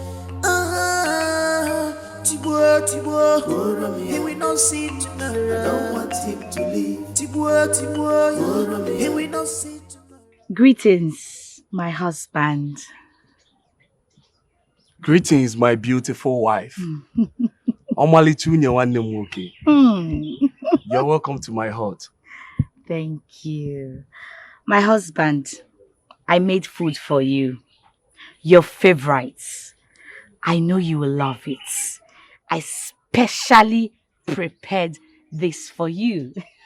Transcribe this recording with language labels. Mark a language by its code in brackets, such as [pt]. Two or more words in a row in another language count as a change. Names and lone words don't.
[en] Tibua, he will not see tomorrow. I don't want him to leave. Tibua, he will not see tomorrow. Greetings, my husband. Greetings, my beautiful wife. Omalitu nyewanne mwoke. You're welcome to my heart. Thank you. My husband, I made food for you. Your favorites. I know you will love it. I specially prepared this for you.